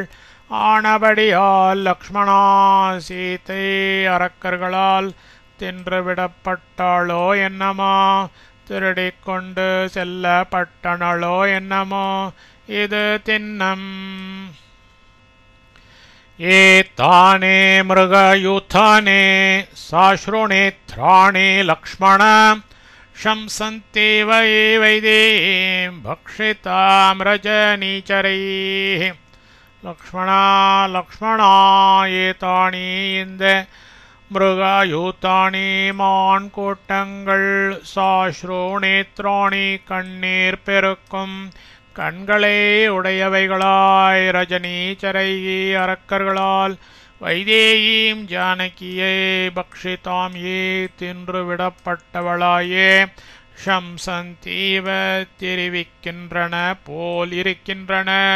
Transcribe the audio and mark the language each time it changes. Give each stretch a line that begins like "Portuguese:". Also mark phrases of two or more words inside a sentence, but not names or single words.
Tamil: ஆனபடியால் லக்ஷ்மணா சீதை அரக்கர்களால் தின்றுவிடப்பட்டாளோ என்னமோ. திருடிக்கொண்டு செல்லப்பட்டனளோ என்னமோ. இது தின்னம்.
Sanskrit: एताने मृगयूथाने साश्रुनेत्राणि लक्ष्मण शंसन्तेव ये वैदेहीं भक्षितां रजनीचरैः लक्ष्मणा लक्ष्मणा एतानि இந்த மிருகயூத்தானி
Tamil: மான் கூட்டங்கள் சாஸ்ருநேத்ராணி கண்ணீர் பெருக்கும் கண்களே உடையவைகளாய் ரஜனீச்சரைகி அரக்கர்களால் வைதேயீம் ஜானகியை பக்ஷிதாம் ஏ தின்று விடப்பட்டவளாயே ஷம்சந்தீவ தெரிவிக்கின்றன போல் இருக்கின்றன.